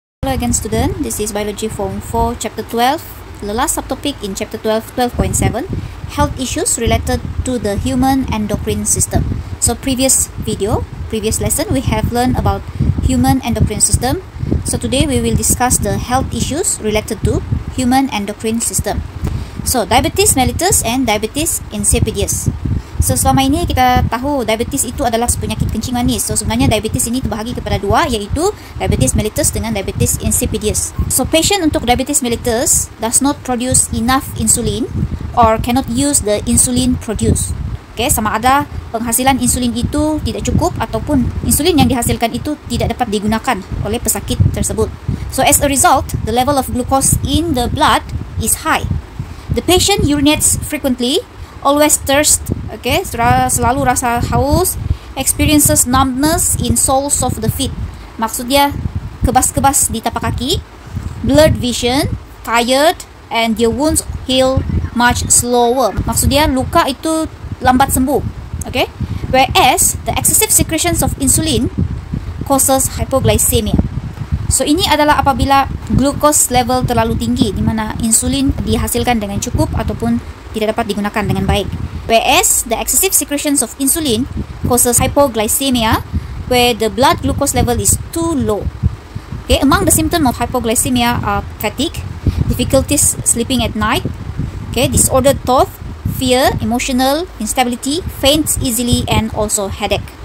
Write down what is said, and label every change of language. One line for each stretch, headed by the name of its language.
English: Hello again student, this is Biology Form 4 Chapter 12, the last subtopic in Chapter 12, 12.7, health issues related to the human endocrine system. So previous lesson, we have learned about human endocrine system. So today we will discuss the health issues related to human endocrine system. So diabetes mellitus and diabetes insipidus.
Malay: So selama ini kita tahu diabetes itu adalah penyakit kencing manis. So sebenarnya diabetes ini terbahagi kepada dua, iaitu diabetes mellitus dengan diabetes insipidus.
English: So patient untuk diabetes mellitus does not produce enough insulin or cannot use the insulin produced.
Malay: Okay, sama ada penghasilan insulin itu tidak cukup ataupun insulin yang dihasilkan itu tidak dapat digunakan oleh pesakit tersebut.
English: So as a result, the level of glucose in the blood is high. The patient urinates frequently, always thirst, okay,
Malay: selalu rasa haus,
English: experiences numbness in soles of the feet.
Malay: Maksudnya kebas-kebas di tapak kaki,
English: blurred vision, tired, and their wounds heal much slower.
Malay: Maksudnya luka itu lambat sembuh,
English: okay? Whereas the excessive secretions of insulin causes hypoglycemia.
Malay: So ini adalah apabila glucose level terlalu tinggi, di mana insulin dihasilkan dengan cukup ataupun tidak dapat digunakan dengan baik.
English: Whereas the excessive secretions of insulin causes hypoglycemia, where the blood glucose level is too low. Okay, among the symptoms of hypoglycemia are fatigue, difficulties sleeping at night, okay, disordered thought, fear, emotional instability, faints easily, and also headache.